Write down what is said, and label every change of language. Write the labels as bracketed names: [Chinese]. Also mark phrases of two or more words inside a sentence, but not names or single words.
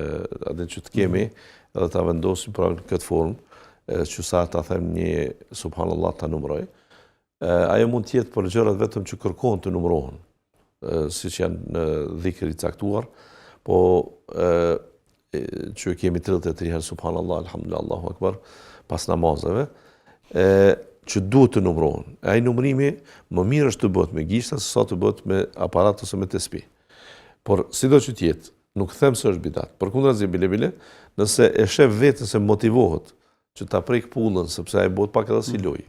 [Albanian] Atë që të kemi edhe ta vendosim pra në këtë formë, që sa ta them një subhanallah ta numëroj, ajo mund tjetë për gjërat vetëm që kërkon të numërohen, si që janë në dhikri caktuar, po që kemi 33 herë [Arabic] سبحان الله، الحمد لله، الله أكبر, [Albanian] pas namazeve, që duhet të numërohen. Ai numërimi më mirë është të bëhet me gishta se sa të bëhet me aparat ose me tespih. Por sido që tjetë, nuk them se është bidat. Përkundrazi bile, nëse e shef vetën se motivohet që ta prek pullën, sepse ai bëhet pak edhe si lojë.